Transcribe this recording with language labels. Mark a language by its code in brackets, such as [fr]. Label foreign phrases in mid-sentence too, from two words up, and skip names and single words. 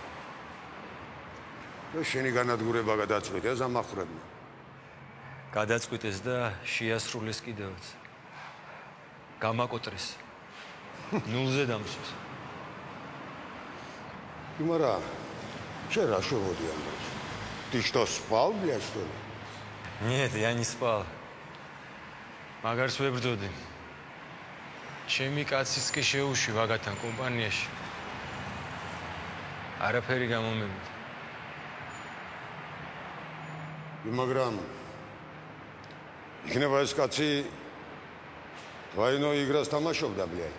[ka] და შენი განადგურება გადაწყვიტეს ამ ახვრებმა. გადაწყვიტეს და შეასრულეს კიდევაც. გამაკოტრეს. ნულზე დამსვეს. იმარა, შენ რა შევოდი ამბობს? [ru] Ты что, спал, блядь, что ли? Нет, я не спал. [ka] მაგარს ვებრძოდი. ჩემი კაციც კი შეუში ვაგათან კომპანიაში. არაფერი გამომივიდა. მაგრამ იქნება ეს კაცი ვაინო იგრას თამაშობდა, блядь.